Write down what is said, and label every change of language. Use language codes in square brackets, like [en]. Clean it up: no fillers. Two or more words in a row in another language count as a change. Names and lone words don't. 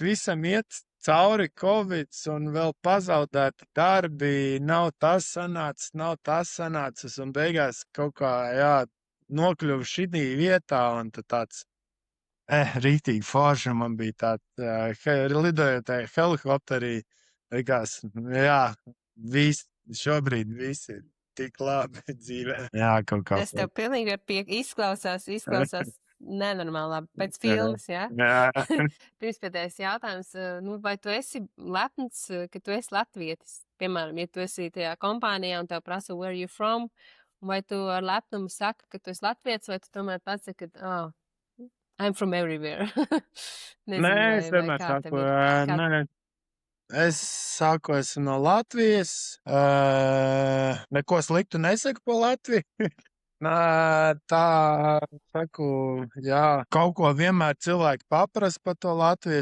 [lv] Visam iet cauri Covids un vēl pazaudēti darbi, nav tas sanācis, un beigās kaut kā, jā, nokļuvu šitī vietā, un tad tāds rītīgi forši man bija tāds, lidojot tajā helikopterī, likās, jā, šobrīd viss ir tik labi dzīvē. Jā, kaut kā. Es tev pilnīgi izklausās nenormāli labi. Pēc filmas, jā? Jā. Pirmspēdējais jautājums, nu, vai tu esi lepns, ka tu esi latvietis? Piemēram, ja tu esi tajā kompānijā un tev prasa, [en] where you from? [lv] Vai tu ar lepnumu saki, ka tu esi latvietis, vai tu tomēr pats saki, ka, [en] I'm from everywhere? [lv] Nezinu, Nē, es vienmēr saku, nē. Es saku, esmu no Latvijas. Neko sliktu nesaku par Latviju. Tā saku, jā, kaut ko vienmēr cilvēki paprasa par to Latviju.